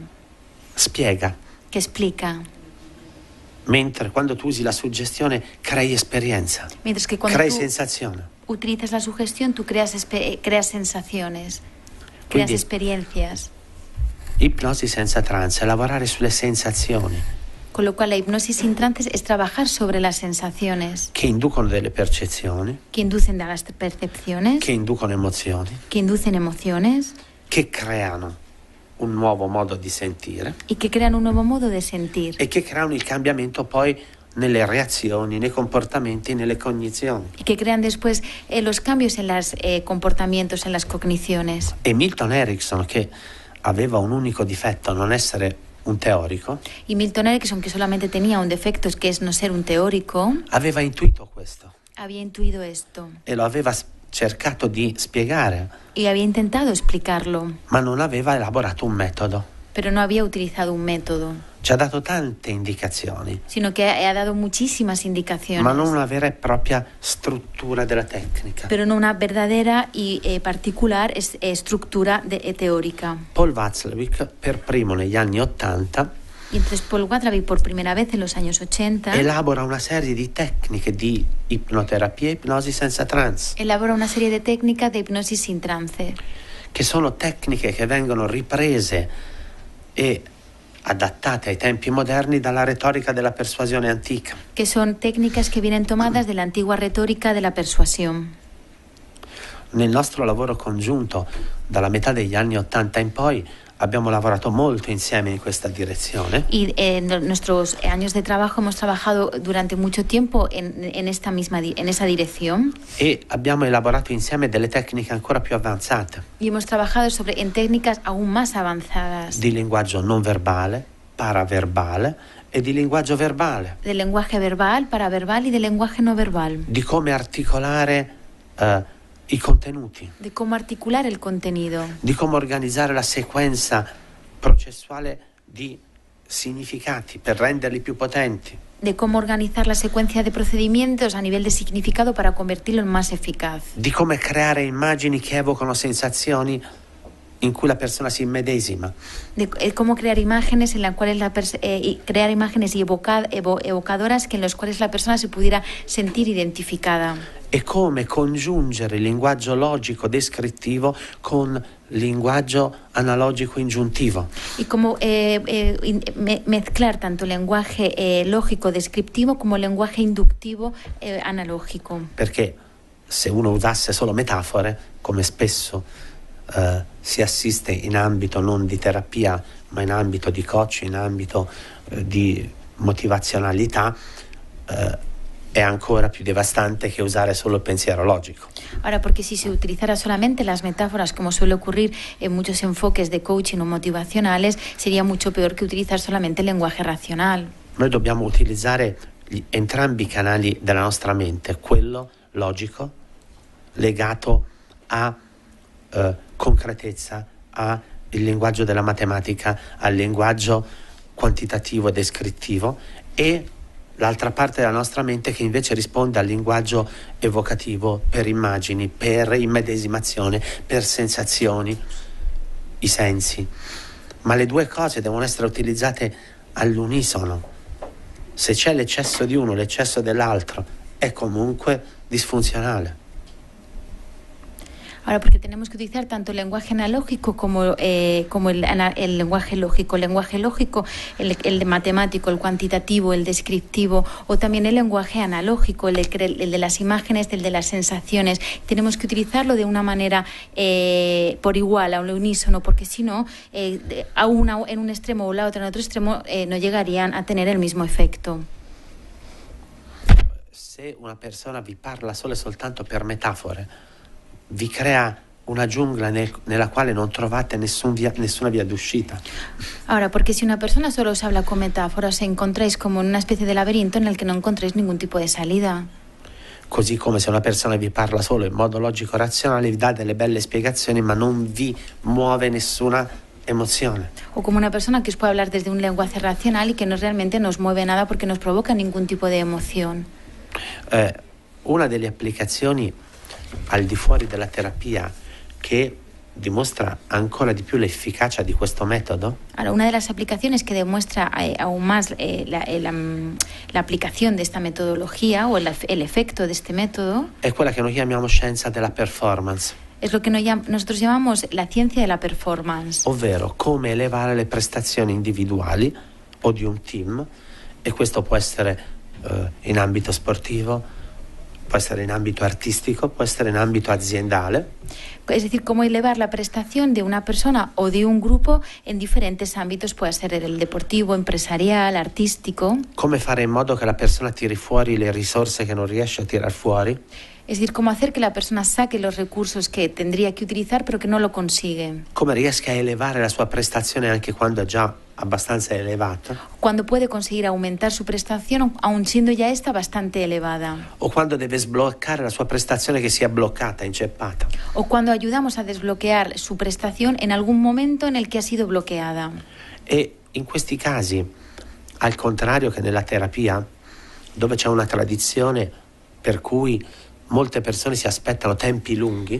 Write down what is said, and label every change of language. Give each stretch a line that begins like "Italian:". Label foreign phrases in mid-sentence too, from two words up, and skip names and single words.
Italian: Spiega.
Spanish: Que explica.
Italian: Mentre quando tu usi la suggestione crei esperienza.
Spanish: Mientras que cuando
Italian: crei
Spanish: tú
Italian: sensazione.
Spanish: Utilizas la sugestión, tú creas sensaciones, creas experiencias.
Italian: Ipnosi senza trance è lavorare sulle sensazioni.
Spanish: Con lo cual la hipnosis sin trance es trabajar sobre las sensaciones.
Italian: Che inducono delle percezioni.
Spanish: Que inducen a las percepciones.
Italian: Che inducono emozioni.
Spanish: Que inducen emociones.
Italian: Che creano un nuovo modo di sentire
Spanish: y que crean un nuevo modo de sentir
Italian: e che creano il cambiamento poi nelle reazioni, nei comportamenti, nelle cognizioni.
Spanish: y que crean después los cambios en los comportamientos, en las cogniciones.
Italian: E Milton Erickson, che aveva un unico difetto, non essere un teorico,
Spanish: Y Milton Erickson, que solamente tenía un defecto, que es no ser un teórico,
Italian: aveva intuito questo
Spanish: había intuido esto
Italian: e lo aveva cercato di spiegare,
Spanish: y había intentado explicarlo,
Italian: ma non aveva elaborato un metodo.
Spanish: pero no había utilizado un método,
Italian: Ci ha dato tante indicazioni,
Spanish: sino que ha dado muchísimas indicaciones,
Italian: ma non una vera e propria struttura della tecnica.
Spanish: pero no una verdadera y particular estructura teórica.
Italian: Paul Watzlawick, per primo negli anni '80,
Spanish: Y entonces Paul Watzlawick, por primera vez en los años 80,
Italian: elabora una serie di tecniche di ipnoterapia e ipnosi senza trance,
Spanish: elabora una serie de técnicas de hipnosis sin trance,
Italian: che sono tecniche che vengono riprese e adattate ai tempi moderni dalla retorica della persuasione antica.
Spanish: que son técnicas que vienen tomadas de la antigua retórica de la persuasión.
Italian: Nel nostro lavoro congiunto, dalla metà degli anni '80 in poi, abbiamo lavorato molto insieme in questa direzione.
Spanish: Y en nuestros años de trabajo hemos trabajado durante mucho tiempo en esa dirección,
Italian: E abbiamo elaborato insieme delle tecniche ancora più avanzate
Spanish: y hemos trabajado en técnicas aún más avanzadas
Italian: di linguaggio non verbale, paraverbale e di linguaggio verbale,
Spanish: de lenguaje verbal, paraverbal y de lenguaje no verbal,
Italian: di come articolare i contenuti,
Spanish: de cómo articular el contenido,
Italian: di come organizzare la sequenza processuale di significati per renderli più potenti,
Spanish: de cómo organizar la secuencia de procedimientos a nivel de significado para convertirlo en más eficaz,
Italian: di come creare immagini che evocano sensazioni in cui la persona si immedesima,
Spanish: de cómo crear imágenes en las cuales crear imágenes y evocadoras en las cuales la persona se pudiera sentir identificada,
Italian: e come congiungere il linguaggio logico descrittivo con linguaggio analogico ingiuntivo.
Spanish: y cómo mezclar tanto lenguaje lógico descriptivo como lenguaje inductivo analógico.
Italian: Perché se uno usasse solo metafore, come spesso si assiste in ambito non di terapia, ma in ambito di coach, in ambito di motivazionalità, è ancora più devastante che usare solo il pensiero logico.
Spanish: Ahora, porque si se utilizara solamente las metáforas, como suele ocurrir en muchos enfoques de coaching o motivacionales, sería mucho peor que utilizar solamente el lenguaje racional.
Italian: Noi dobbiamo utilizzare entrambi i canali della nostra mente, quello logico legato a concretezza, al linguaggio della matematica, al linguaggio quantitativo e descrittivo, e l'altra parte della nostra mente che invece risponde al linguaggio evocativo per immagini, per immedesimazione, per sensazioni, i sensi. Ma le due cose devono essere utilizzate all'unisono. Se c'è l'eccesso di uno, l'eccesso dell'altro, è comunque disfunzionale.
Spanish: Ahora, porque tenemos que utilizar tanto el lenguaje analógico como el lenguaje lógico. El lenguaje lógico, el matemático, el cuantitativo, el descriptivo, o también el lenguaje analógico, el de las imágenes, el de las sensaciones. Tenemos que utilizarlo de una manera por igual, a un unísono, porque si no, a una en un extremo o la otra en otro extremo, no llegarían a tener el mismo efecto.
Italian: Se una persona vi parla solo e soltanto per metafore, vi crea una giungla nella quale non trovate nessuna via d'uscita.
Spanish: Ahora, porque si una persona solo os habla con metáforas, os encontráis como en una especie de laberinto en el que no encontráis ningún tipo de salida.
Italian: Così come se una persona vi parla solo in modo logico razionale, vi dà delle belle spiegazioni ma non vi muove nessuna emozione.
Spanish: O como una persona que os puede hablar desde un lenguaje racional y que no realmente nos mueve nada porque nos provoca ningún tipo de emoción.
Italian: Una delle applicazioni al di fuori della terapia che dimostra ancora di più l'efficacia di questo metodo.
Spanish: Ahora, una de las aplicaciones que demuestra aún más la aplicación de esta metodología o el efecto de este método
Italian: È quella che noi chiamiamo scienza della performance.
Spanish: Es lo que nosotros llamamos la ciencia de la performance.
Italian: Ovvero come elevare le prestazioni individuali o di un team, e questo può essere in ambito sportivo, può essere in ambito artistico, può essere in ambito aziendale.
Spanish: Es decir, cómo elevar la prestación de una persona o de un grupo en diferentes ámbitos, puede ser el deportivo, empresarial, artístico.
Italian: Come fare in modo che la persona tiri fuori le risorse che non riesce a tirar fuori.
Spanish: Es decir, cómo hacer que la persona saque los recursos que tendría que utilizar pero que no lo consigue.
Italian: Come riesca a elevare la sua prestazione anche quando è già abbastanza elevata.
Spanish: Cuando puede conseguir aumentar su prestación, aun siendo ya esta bastante elevada.
Italian: O quando deve sbloccare la sua prestazione che sia bloccata, inceppata.
Spanish: O cuando ayudamos a desbloquear su prestación en algún momento en el que ha sido bloqueada.
Italian: E in questi casi, al contrario che nella terapia, dove c'è una tradizione per cui molte persone si aspettano tempi lunghi.